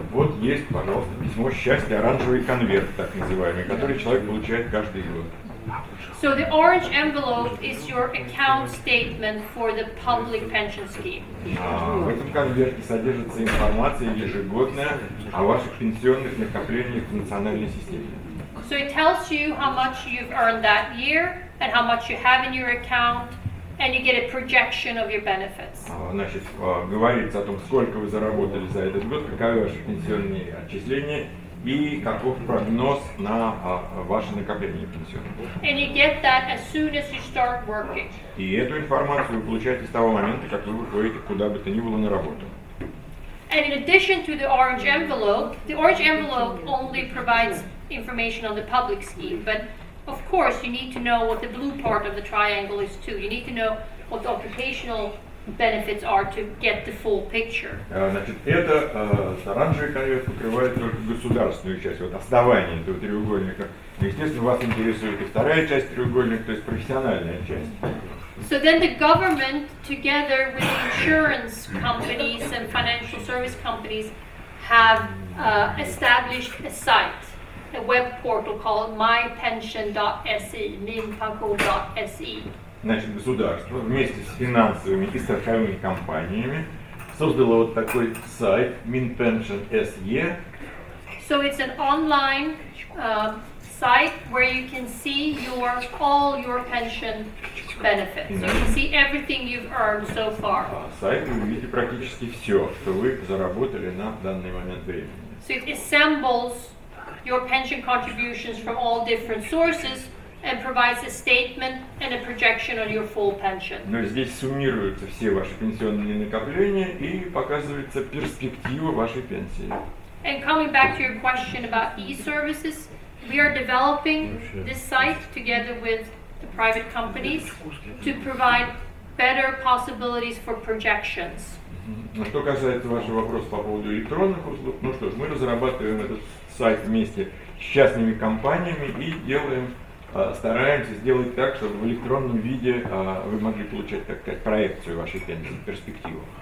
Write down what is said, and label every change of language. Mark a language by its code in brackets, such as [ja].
[ru] Вот есть, пожалуйста, письмо счастья, оранжевый конверт, так называемый, который человек получает каждый год. [en] So the orange envelope is your account statement for the public pension scheme. [ru] В этом конверте содержится информация ежегодная о ваших пенсионных накоплениях в национальной системе. [en] So it tells you how much you've earned that year and how much you have in your account, and you get a projection of your benefits. [ru] Значит, говорится о том, сколько вы заработали за этот год, каковы ваши пенсионные отчисления и каков прогноз на ваше накопление пенсионных. [en] And you get that as soon as you start working. [ru] И эту информацию вы получаете с того момента, как вы выходите куда бы то ни было на работу. [en] And in addition to the orange envelope only provides information on the public scheme, but of course you need to know what the blue part of the triangle is too. You need to know what the occupational benefits are to get the full picture. [ru] Значит, это оранжевый конверт покрывает только государственную часть, вот основание этого треугольника. Естественно, вас интересует и вторая часть треугольника, то есть профессиональная часть. [en] So then the government, together with insurance companies and financial service companies, have established a site, a web portal called mypension.se, minpension.se. [ru] Значит, государство вместе с финансовыми и страховыми компаниями создало вот такой сайт minpension.se. [en] So it's an online site where you can see all your pension benefits. So you can see everything you've earned so far. [ru] Сайт вы видите практически все, что вы заработали на данный момент времени. [en] So it assembles your pension contributions from all different sources and provides a statement and a projection on your full pension. [ru] Но здесь суммируются все ваши пенсионные накопления и показывается перспектива вашей пенсии. [en] And coming back to your question about e-services, we are developing this site together with the private companies to provide better possibilities for projections. [ru] Что касается вашего вопроса по поводу электронных услуг, ну что ж, мы разрабатываем этот сайт вместе с частными компаниями и стараемся сделать так, чтобы в электронном виде вы могли получать, так сказать, проекцию вашей пенсии, перспективу.